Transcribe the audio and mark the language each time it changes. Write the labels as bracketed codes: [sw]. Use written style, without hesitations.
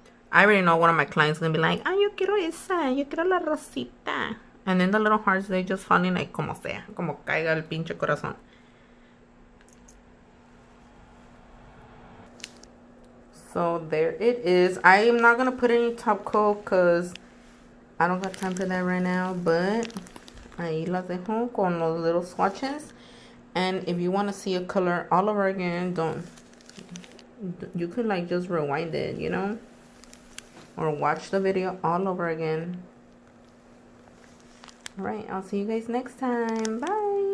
[en] I already know one of my clients is gonna be like, ah, [es] yo quiero esa, yo quiero la rosita. [en] And then the little hearts, they just fall in like [es] como sea, como caiga el pinche corazón. [en] So there it is. I am not gonna put any top coat because I don't got time for that right now. [es] But ahí las dejo con los [en] little swatches. And if you want to see a color all over again, you could like just rewind it, you know, or watch the video all over again. All right, I'll see you guys next time. Bye.